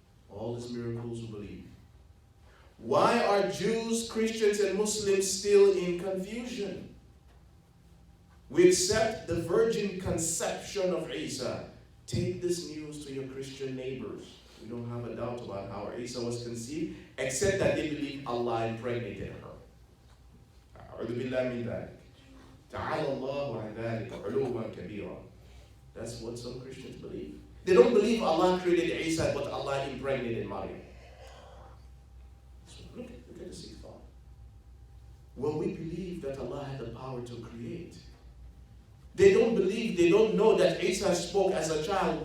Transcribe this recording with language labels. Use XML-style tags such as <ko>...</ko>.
<en>All these miracles we believe. Why are Jews, Christians, and Muslims still in confusion? We accept the virgin conception of Isa. Take this news to your Christian neighbors. We don't have a doubt about how Isa was conceived, except that they believe Allah impregnated her.</en> <ar>أعوذ بالله من ذلك. تعالى الله عن ذلك علوا كبيرا.</ar> <en>That's what some Christians believe. They don't believe Allah created Isa, but Allah impregnated Maryam. So look at the sixth thought. Well, we believe that Allah had the power to create. They don't believe, they don't know that Isa spoke as a child.</en>